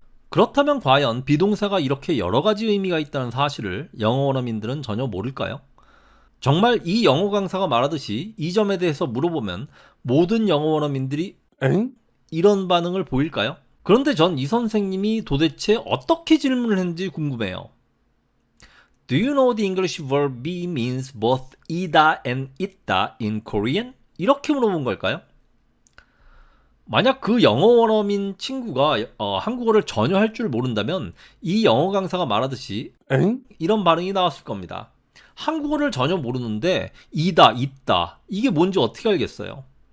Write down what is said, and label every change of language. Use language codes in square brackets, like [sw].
[ko] 그렇다면 과연 비동사가 이렇게 여러 가지 의미가 있다는 사실을 영어 원어민들은 전혀 모를까요? 정말 이 영어 강사가 말하듯이 이 점에 대해서 물어보면 모든 영어 원어민들이 엥? 이런 반응을 보일까요? 그런데 전 이 선생님이 도대체 어떻게 질문을 했는지 궁금해요. [en] Do you know the English verb be means both 이다 and 있다 in Korean? [ko] 이렇게 물어본 걸까요? 만약 그 영어 원어민 친구가 한국어를 전혀 할 줄 모른다면 이 영어 강사가 말하듯이 엥? 이런 반응이 나왔을 겁니다. 한국어를 전혀 모르는데 이다, 있다 이게 뭔지 어떻게 알겠어요?